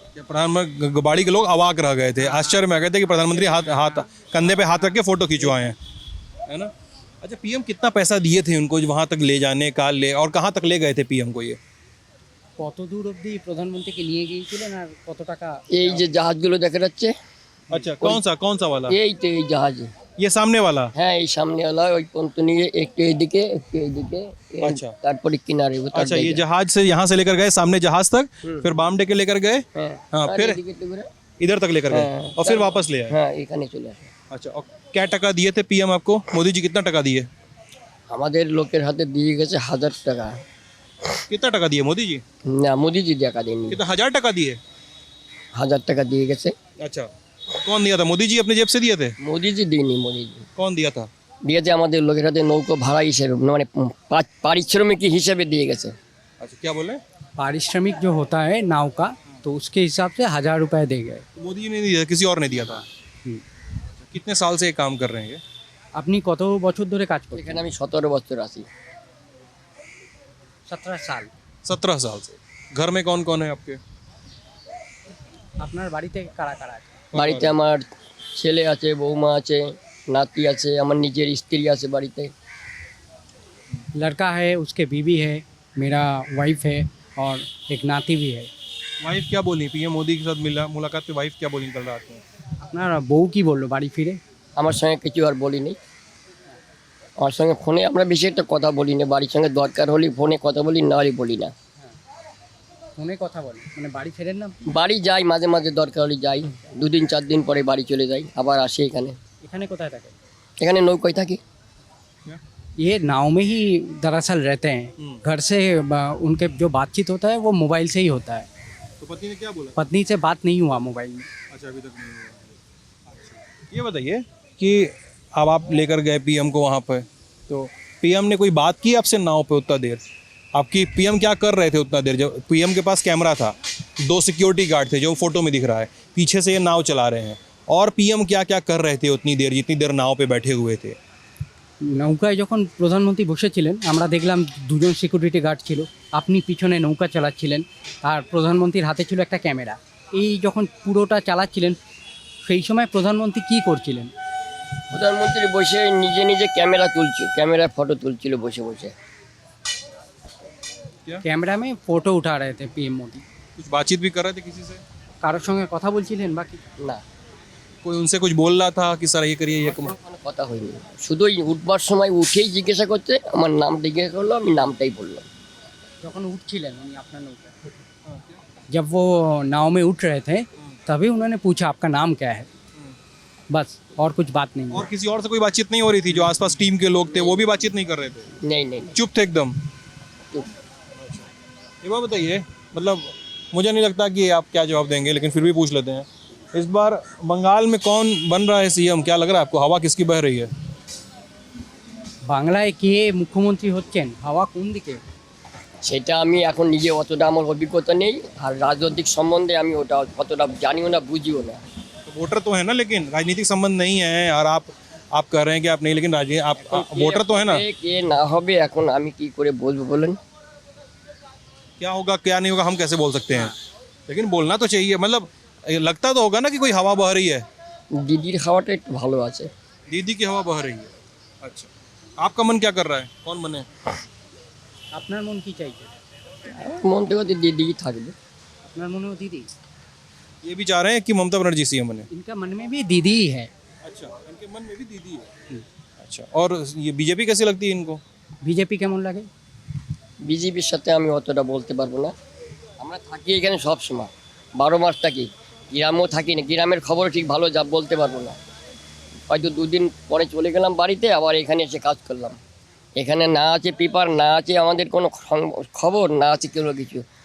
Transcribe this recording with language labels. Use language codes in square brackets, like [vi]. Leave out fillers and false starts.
[hi] प्रधानमंत्री गाड़ी के लोग अवाक रह गए थे, आश्चर्य में आ गए थे कि प्रधानमंत्री हाथ कंधे पे हाथ रख के फोटो खिंचवाए हैं, है ना? अच्छा, पीएम कितना पैसा दिए थे उनको वहाँ तक ले जाने का, और कहाँ तक ले गए थे पीएम को ये? [bn] কত দূর অবধি প্রধানমন্ত্রীকে নিয়ে গিয়েছিলেন আর কত টাকা? এই যে জাহাজগুলো দেখা যাচ্ছে, [hi] अच्छा, कौन सा वाला? [bn] এই তো এই জাহাজ, [hi] ये सामने वाला? [bn] হ্যাঁ এই সামনেওয়ালা, ওই পর্যন্ত নিয়ে একটু এদিকে একটু এদিকে, আচ্ছা। তারপরে কিনারে। [hi] अच्छा, ये जहाज से यहाँ से लेकर गए सामने जहाज तक, फिर बामडे के लेकर गए, हाँ, फिर इधर तक लेकर गए और फिर वापस ले आए। [bn] হ্যাঁ এখানে চলে আসে। [hi] अच्छा, और क्या टका दिए थे पीएम आपको? मोदी जी कितना टका दिए? [bn] আমাদের লোকের হাতে দিয়ে গেছে 1000 টাকা। [hi] कितना टका दिए मोदी जी? [bn] না, মোদিজি টাকা দেয়নি, [hi] कितना 1000 टका दिए? [bn] 1000 টাকা দিয়ে গেছে। [hi] अच्छा, कौन दिया था? मोदी जी अपने जेब से दिए थे? [bn] মোদিজি দেয়নি, মোদিজি [hi] कौन दिया था? [bn] দিয়েছে আমাদের লোকের হাতে নৌকো ভাড়া হিসেবে, মানে পারিশ্রমিক হিসেবে দিয়ে গেছে। [hi] अच्छा, क्या बोले? पारिश्रमिक जो होता है नाव का, तो उसके हिसाब से 1000 रुपये दे गए। मोदी जी ने नहीं दिया, किसी और ने दिया था? कितने साल से ये काम कर रहे हैं ये? [bn] আপনি কত বছর ধরে কাজ করছেন? এখানে আমি 17 বছর আছি। 17 সাল। [hi] 17 साल से। घर में कौन कौन है आपके? [bn] আপনার বাড়িতে কারা কারা আছে? বাড়িতে আমার ছেলে আছে, বৌমা আছে, নাতি আছে, আমার নিজের স্ত্রী আছে বাড়িতে। [hi] लड़का है, उसके बीवी है, मेरा वाइफ है और एक नाती भी है। वाइफ क्या बोली? पीएम मोदी के साथ मुलाकात पे वाइफ क्या बोली कल रात में? [bn] আপনার বউ কি বললো বাড়ি ফিরে? আমার সঙ্গে কিছু আর বলিনি। আমার সঙ্গে ফোনে আমরা বেশি একটা কথা বলি না, বাড়ির সঙ্গে দরকার হলে ফোনে কথা বলি, না হলে বলি না। ফোনে কথা বলে মানে বাড়ি ফেরেন না? বাড়ি যাই মাঝে মাঝে, দরকার হলে যাই, 2 দিন 4 দিন পরে বাড়ি চলে যাই, আবার আসি এখানে। এখানে কোথায় থাকে? এখানে নৌকায় থাকি। [hi] ये नाव में ही दरअसल रहते हैं। घर से उनके जो बातचीत होता है वो मोबाइल से ही होता है। तो पत्नी ने क्या बोला? पत्नी से बात नहीं हुआ मोबाइल में। अच्छा, अभी तक नहीं हुआ। अच्छा, ये बताइए कि अब आप लेकर गए पीएम को वहाँ पे, तो पीएम ने कोई बात की आपसे नाव पे उतना देर? आपकी पीएम क्या कर रहे थे उतना देर? जब पीएम के पास कैमरा था, 2 सिक्योरिटी गार्ड थे जो फोटो में दिख रहा है, पीछे से ये नाव चला रहे हैं, और पीएम क्या क्या कर रहे थे उतनी देर जितनी देर नाव पे बैठे हुए थे? [bn] নৌকায় যখন প্রধানমন্ত্রী বসেছিলেন আমরা দেখলাম দুজন সিকিউরিটি গার্ড ছিল, আপনি পিছনে নৌকা চালাচ্ছিলেন আর প্রধানমন্ত্রীর হাতে ছিল একটা ক্যামেরা। এই যখন পুরোটা চালাচ্ছিলেন সেই সময় প্রধানমন্ত্রী কি করছিলেন? প্রধানমন্ত্রী বসে নিজে নিজে ক্যামেরায় ফটো তুলছিল বসে বসে। [hi] ক্যামেরা में फोटो उठा रहे थे पीएम मोदी। कुछ बातचीत भी कर रहे थे किसी से? [bn] কারোর সঙ্গে কথা বলছিলেন বাকি? না, [hi] कोई उनसे कुछ बोल रहा था कि सर ये करिए ये कम? [bn] কোনো কথা হয়নি। শুধু ওই উঠবার সময় উঠেই জিজ্ঞাসা করছে, আমার নাম জিজ্ঞাসা করলো, আমি নামটাই বললাম। যখন উঠছিলেন উনি আপনার নৌকা, [hi] जब वो नाव में उठ रहे थे तभी उन्होंने पूछा आपका नाम क्या है, बस और कुछ बात नहीं। और किसी और से कोई बातचीत नहीं हो रही थी? जो आसपास टीम के लोग थे वो भी बातचीत नहीं कर रहे थे? नहीं नहीं नहीं, चुप थे एकदम? चुप। ये बात बताइए, मतलब मुझे नहीं लगता कि आप क्या जवाब देंगे, लेकिन फिर भी पूछ लेते हैं। इस बार बंगाल में कौन बन रहा है सीएम? क्या लग रहा है आपको? हवा किसकी बह रही है? [bn] বাংলায় কে মুখ্যমন্ত্রী হচ্ছেন, হাওয়া কোন দিকে? সেটা আমি এখন নিজে অতটা আমার অভিজ্ঞতা নেই, আর রাজনৈতিক সম্বন্ধে আমি ওটা অতটা জানিও না, বুঝিও না। [hi] तो वोटर तो है ना, लेकिन राजनीतिक संबंध नहीं है, और आप कह रहे हैं कि आप नहीं, लेकिन आप वोटर तो है ना। [bn] কে না হবে এখন আমি কি করে বলবো বলেন? [hi] क्या होगा क्या नहीं होगा हम कैसे बोल सकते हैं, लेकिन बोलना तो चाहिए। मतलब लगता तो होगा ना कि कोई हवा बह रही है। [bn] দিদির খাওয়াটা একটু ভালো আছে। [hi] दीदी की हवा बह रही है। अच्छा, आपका मन क्या कर रहा है, कौन बने? [bn] আপনার মন কি চাইছে? মন থেকে দিদি থাকবে। আপনার মনেও দিদি? [hi] ये भी चाह रहे हैं कि ममता बनर्जी सीएम बने? इनका मन में भी दीदी ही है। अच्छा, इनके मन में भी दीदी है। अच्छा, और ये बीजेपी कैसी लगती है इनको? [bn] বিজেপি কেমন লাগে? বিজেপির সাথে আমি অতটা বলতে পারবো না। আমরা থাকি এখানে সব সময়, 12 মাস থাকি, গ্রামেও থাকি না, গ্রামের খবর ঠিক ভালো যা বলতে পারবো না। হয়তো 2 দিন পরে চলে গেলাম বাড়িতে, আবার এখানে এসে কাজ করলাম। এখানে না আছে পেপার, না আছে আমাদের কোনো খবর, না আছে কোনো কিছু।